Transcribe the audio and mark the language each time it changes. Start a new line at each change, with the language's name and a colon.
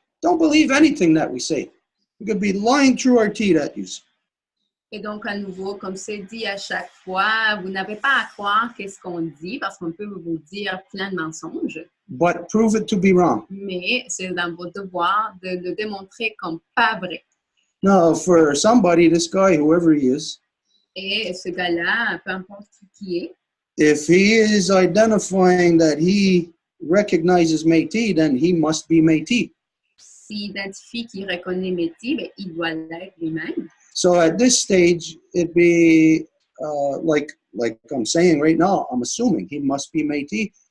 English: Don't believe anything that we say. We could be lying through our teeth at you.
French: Et donc, à nouveau, comme c'est dit à chaque fois, vous n'avez pas à croire qu'est-ce qu'on dit parce qu'on peut vous dire plein de mensonges.
English: But prove it to be wrong.
French: Mais c'est dans votre devoir de le démontrer comme pas vrai.
English: Now, for somebody, this guy, whoever he is,
French: Et ce gars-là, peu importe qui est,
English: if he is identifying that he recognizes Métis, then he must be Métis.
French: s'il identifie qu'il reconnaît Métis, ben, il doit l'être lui-même.
English: So at this stage, it'd be like I'm saying right now, I'm assuming he must be Métis.